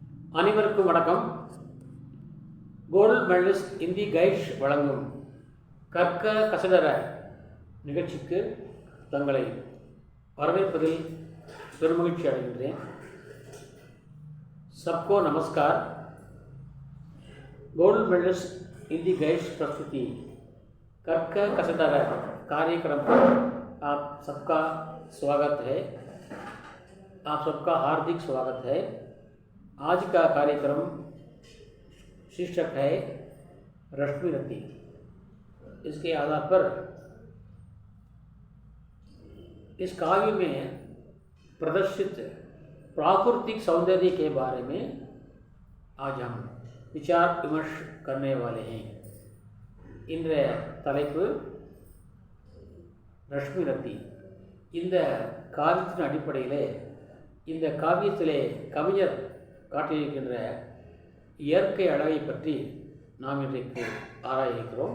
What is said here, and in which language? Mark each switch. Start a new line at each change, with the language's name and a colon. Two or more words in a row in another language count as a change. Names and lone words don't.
Tamil: அனைவருக்கும் வணக்கம்.
English: gold medalist
Tamil: இந்தி கைஷ் வழங்கும் கற்க கசடர நிகழ்ச்சிக்கு தங்களை வரவேற்பதில் பெருமகிழ்ச்சி அடைகின்றேன்.
Hindi: सबको नमस्कार.
English: gold medalist
Hindi: हिंदी गैश प्रस्तुति कर्क कसडर कार्यक्रम पर आप सबका स्वागत है. आप सबका हार्दिक स्वागत है. आज का कार्यक्रम शीर्षक है रश्मि रति. इसके आधार पर इस काव्य में प्रदर्शित प्राकृतिक सौंदर्य के बारे में आज हम विचार विमर्श करने वाले हैं.
Tamil: இன்றைய தலைப்பு ரஷ்மி ரத்தி. இந்த காவியத்தின் அடிப்படையிலே இந்த காவியத்திலே கவிஞர் காட்டியிருக்கின்ற இயற்கை அழகை பற்றி நாம் இன்றைக்கு ஆராய இருக்கிறோம்.